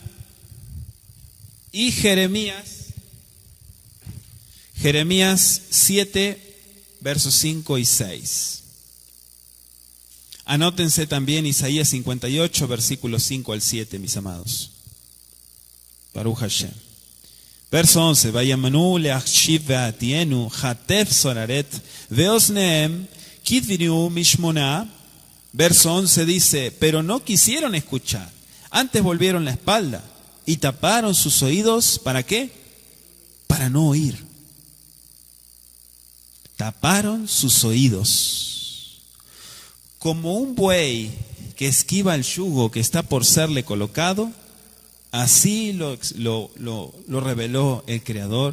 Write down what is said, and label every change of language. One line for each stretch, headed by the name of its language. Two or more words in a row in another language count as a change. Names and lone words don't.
Spanish: Y Jeremías 7, versos 5 y 6. Anótense también Isaías 58, versículos 5 al 7, mis amados.
Hebrew: ברוך השם.
Spanish: Verso 11.
Hebrew: וימאנו להקשיב ויתנו כתף סוררת ואזניהם הכבידו משמוע.
Spanish: Verso 11 dice, pero no quisieron escuchar, antes volvieron la espalda y taparon sus oídos, ¿para qué? Para no oír. Taparon sus oídos. Como un buey que esquiva el yugo que está por serle colocado, así lo reveló el Creador.